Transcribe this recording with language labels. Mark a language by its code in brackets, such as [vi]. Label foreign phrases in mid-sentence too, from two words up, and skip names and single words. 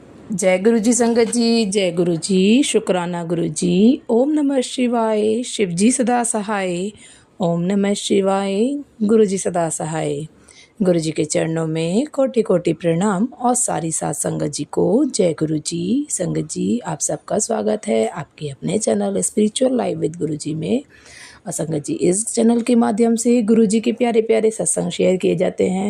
[hi] जय गुरु जी संगत जी, जय गुरु जी, शुक्राना गुरु जी। ओम नमः शिवाय, शिव जी सदा सहाय। ओम नमः शिवाय, गुरु जी सदा सहाय। गुरु जी के चरणों में कोटि कोटि प्रणाम और सारी साथ संगत जी को जय गुरु जी। संगत जी, आप सबका स्वागत है आपके अपने चैनल स्पिरिचुअल लाइव विद गुरु जी में। और संगत जी, इस चैनल के माध्यम से गुरु जी के प्यारे प्यारे सत्संग शेयर किए जाते हैं।